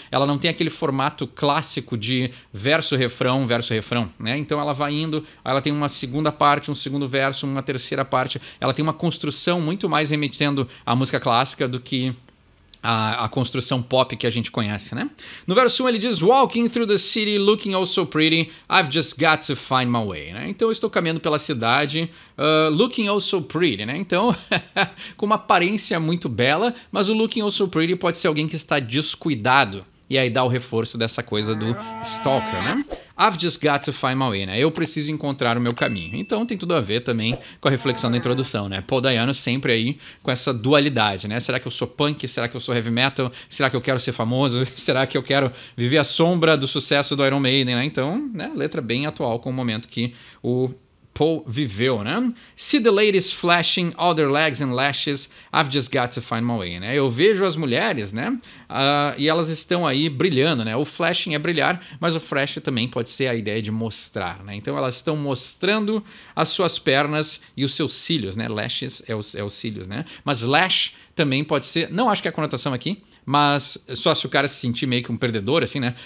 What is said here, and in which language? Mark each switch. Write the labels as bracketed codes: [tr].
[pt] Ela não tem aquele formato clássico de verso-refrão, né? Então ela vai indo, ela tem uma segunda parte, um segundo verso, uma terceira parte. Ela tem uma construção muito mais remetendo à música clássica do que a construção pop que a gente conhece, né? No verso 1 ele diz: [en] Walking through the city, looking oh so pretty, I've just got to find my way, né? [pt] Então eu estou caminhando pela cidade, [en] looking oh so pretty, [pt] né? Então, com uma aparência muito bela, mas o [en] looking oh so pretty [pt] pode ser alguém que está descuidado. E aí dá o reforço dessa coisa do stalker, né? [en] I've just got to find my way, né? [pt] Eu preciso encontrar o meu caminho. Então tem tudo a ver também com a reflexão da introdução, né? Paul Dayano sempre aí com essa dualidade, né? Será que eu sou punk? Será que eu sou heavy metal? Será que eu quero ser famoso? Será que eu quero viver a sombra do sucesso do Iron Maiden, né? Então, né? Letra bem atual com o momento que o Paul viveu, né? [en] See the ladies flashing all their legs and lashes, I've just got to find my way, né? [pt] Eu vejo as mulheres, né? E elas estão aí brilhando, né? O flashing é brilhar, mas o flash também pode ser a ideia de mostrar, né? Então elas estão mostrando as suas pernas e os seus cílios, né? Lashes é os cílios, né? Mas lash também pode ser, não acho que é a conotação aqui, mas só se o cara se sentir meio que um perdedor, assim, né?